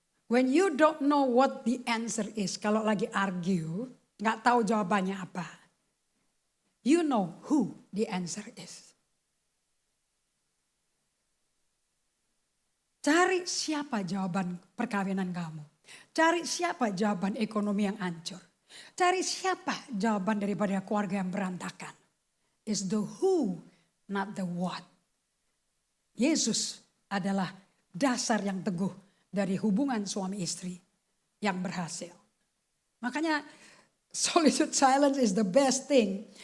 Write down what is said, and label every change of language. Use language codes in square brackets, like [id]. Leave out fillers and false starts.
[en] When you don't know what the answer is. [id] Kalau lagi argue, gak tahu jawabannya apa. [en] You know who the answer is. [id] Cari siapa jawaban perkawinan kamu. Cari siapa jawaban ekonomi yang hancur. Cari siapa jawaban daripada keluarga yang berantakan. [en] It's the who, not the what. [id] Yesus adalah dasar yang teguh dari hubungan suami istri yang berhasil. Makanya [en] solitude silence is the best thing.